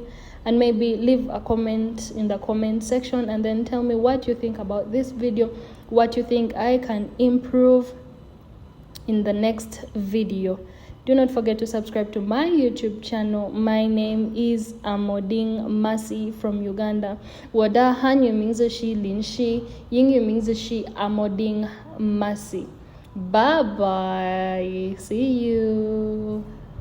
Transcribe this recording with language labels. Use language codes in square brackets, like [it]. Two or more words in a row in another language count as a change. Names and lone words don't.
[en] And maybe leave a comment in the comment section and then tell me what you think about this video, what you think I can improve in the next video. Do not forget to subscribe to my YouTube channel. My name is Amoding Masi from Uganda. [zh] 我的汉语名字是林诗，英语名字是Amoding Masi. [en] Bye bye. See you.